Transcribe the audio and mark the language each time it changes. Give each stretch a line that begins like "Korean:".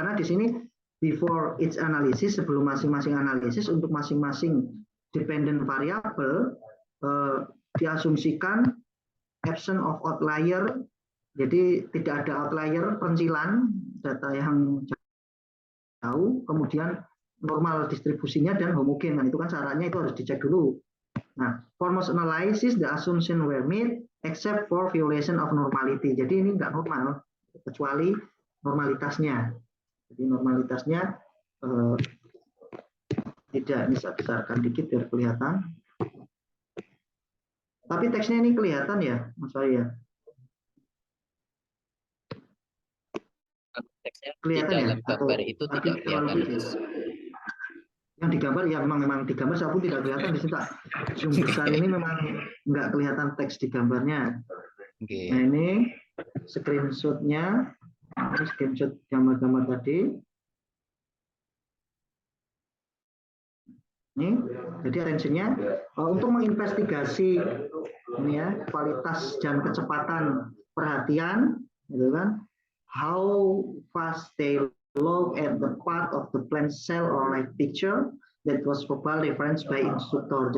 Indonesian: Karena di sini
English: before each analysis,
Indonesian: sebelum masing-masing analisis untuk masing-masing dependent variable diasumsikan
English: absence of outlier,
Indonesian: jadi tidak ada outlier pencilan data yang jauh, kemudian normal distribusinya dan homogen. Nah itu kan syaratnya itu harus dicek dulu.
English: Nah, for most analysis the assumption were made except for violation of normality.
Indonesian: Jadi ini nggak normal kecuali normalitasnya. Jadi normalitasnya tidak, bisa besarkan dikit biar kelihatan. Tapi teksnya ini kelihatan ya, Mas Arya? Teksnya Kelihatan di ya? dalam gambar itu tidak kelihatan. Yang digambar ya memang digambar, saya pun tidak kelihatan di sini. Zoom besar ini memang nggak kelihatan teks di gambarnya. Okay. Nah ini screenshotnya, ini screenshot gambar-gambar tadi. Ini, jadi attention-nya untuk menginvestigasi ini ya kualitas dan kecepatan perhatian, gitu kan?
English: How fast they look at the part of the plant cell or live picture that was verbal referenced by instructor.